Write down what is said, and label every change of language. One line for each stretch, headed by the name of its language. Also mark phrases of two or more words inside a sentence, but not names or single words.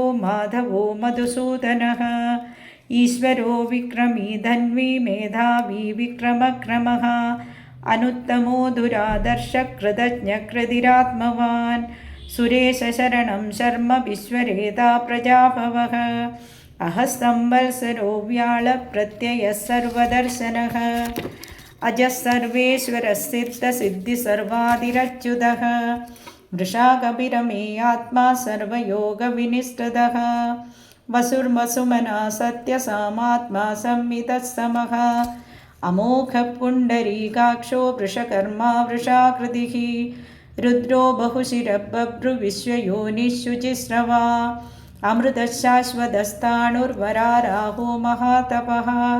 Sanskrit: മാധവോ മധുസൂദനഃ ഈശ്വരോ വിക്രമീ ധന്വീ മേധാവീ വിക്രമക്രമഃ അനുത്തമോ ദുരാദർശ കൃതജ്ഞകൃതിരാത്മവാൻ സുരേശശരണം ശർമ്മ വിശ്വരേതാ പ്രജാഭവഃ അഹസ്സംവത്സരോ വ്യാളപ്രത്യയഃ സർവദർശനഃ അജഃ സർവേശ്വരഃസിദ്ധസിദ്ധിസർവാദിരച്യുതഃ വൃഷാകപിരമേയാത്മാ സർവയോഗവിനിഷ്ഠിതഃ वसुर्वसुमना सत्यसामात्मा संवितः समः अमोघः पुण्डरीकाक्षो वृषकर्मा वृषाकृतिः रुद्रो बहुशिरः बभ्रुविश्वयोनिः शुचिस्रवा अमृतः शाश्वतस्ताणुर्वराराहो महातपः